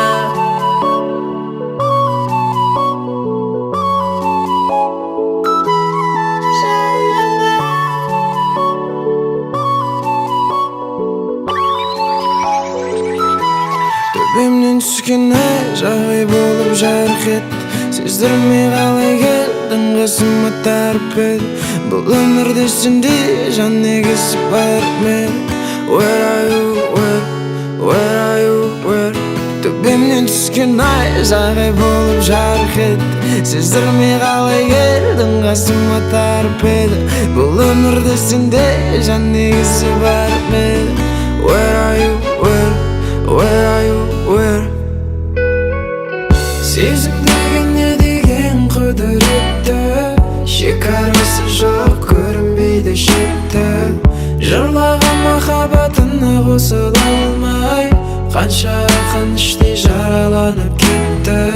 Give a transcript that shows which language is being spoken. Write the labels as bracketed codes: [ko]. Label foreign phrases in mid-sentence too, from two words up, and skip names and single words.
[kk] Төбемнен түскен ай жағдай болып жарқ етті. Сездірмей қалай келдің қасыма тарп еді. Бұл өмірде сенде жан егесі бар ма еді? [en] Where are you, where are you, where? [kk] Төбемнен түскен ай жағдай болып жарқ етті. Сездірмей қалай келдің қасыма тарп еді. Бұл өмірде сенде жан егесі бар ма еді? [en] Where are you, where are you, where? [kk] Сезім деген не деген құдіретті, шекарасы жоқ көрінбейді шетті. Жырлаған махаббатына қосыла алмай, қанша ақын іштей жараланып кетті.